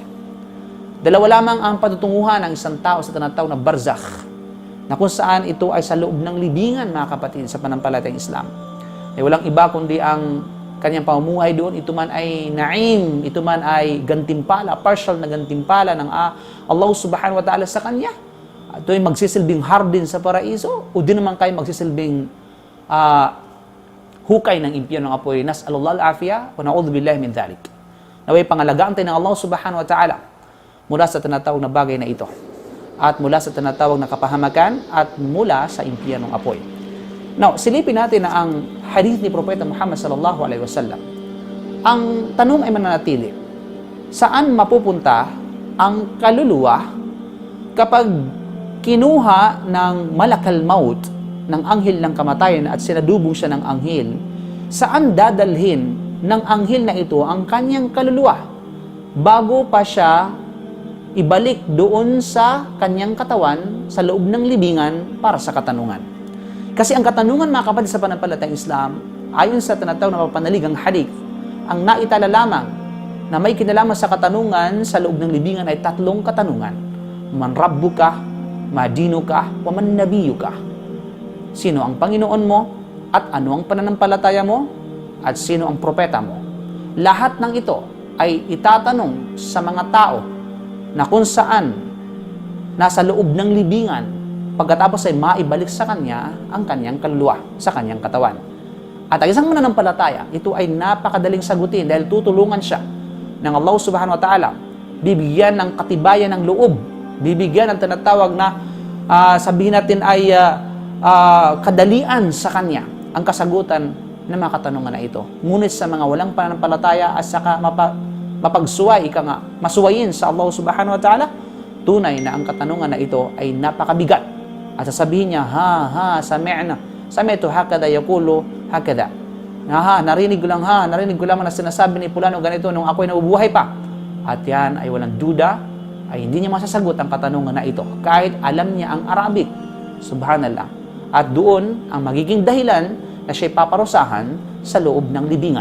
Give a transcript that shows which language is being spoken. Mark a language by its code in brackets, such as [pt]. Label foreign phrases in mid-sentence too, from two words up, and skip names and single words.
[tl] Dalawa lamang ang patutunguhan ng isang tao sa tinatawag na barzakh, na kung saan ito ay sa loob ng libingan, mga kapatid sa pananampalatayang Islam. Ay walang iba kundi ang kanyang pamumuhay doon, ito man ay naim, ito man ay gantimpala, partial na gantimpala ng Allah [ar] سبحانه وتعالى [tl] sa kanya. Ito ay magsisilbing hardin sa paraiso o di naman kayo magsisilbing hukay ng impyerno ng apoy. [ar] نسأل الله العافية ونعوذ بالله من ذلك. [tl] Naway pangalagaan tayo ng Allah [ar] سبحانه وتعالى [tl] mula sa tinatawag na bagay na ito at mula sa tinatawag na kapahamakan at mula sa impyernong apoy. Now, silipin natin na ang hadith ni Propeta Muhammad [ar] صلى الله عليه وسلم. [tl] Ang tanong ay mananatili, saan mapupunta ang kaluluwa kapag kinuha ng [ar] ملك الموت [tl] ng anghel ng kamatayan at sinadubong siya ng anghel? Saan dadalhin ng anghel na ito ang kanyang kaluluwa bago pa siya ibalik doon sa kanyang katawan sa loob ng libingan para sa katanungan? Kasi ang katanungan, mga kapatid sa pananampalatayang Islam, ayon sa tinatawag na mapanaligang hadith, ang naitala lamang na may kinalaman sa katanungan sa loob ng libingan ay tatlong katanungan. [ar] من ربك ما دينك ومن نبيك. [tl] Sino ang Panginoon mo at ano ang pananampalataya mo at sino ang propeta mo? Lahat ng ito ay itatanong sa mga tao na kung saan nasa loob ng libingan pagkatapos ay maibalik sa kanya ang kanyang kaluluwa sa kanyang katawan. At ang isang mananampalataya, ito ay napakadaling sagutin dahil tutulungan siya ng Allah [ar] سبحانه وتعالى. [tl] Bibigyan ng katibayan ng loob, bibigyan ng tinatawag na sabihin natin ay kadalian sa kanya ang kasagutan ng mga katanungan na ito. Ngunit sa mga walang pananampalataya at saka mapagsuway, masuwayin sa Allah [ar] سبحانه وتعالى, [tl] tunay na ang katanungan na ito ay napakabigat. At sasabihin niya, [ar] سمعت هكذا يقول هكذا. [tl] Narinig ko lang na sinasabi ni Pulano ganito nung ako'y nabubuhay pa. At yan ay walang duda, ay hindi niya masasagot ang katanungan na ito kahit alam niya ang Arabic. Subhanallah. At doon ang magiging dahilan na siya'y paparusahan sa loob ng libingan.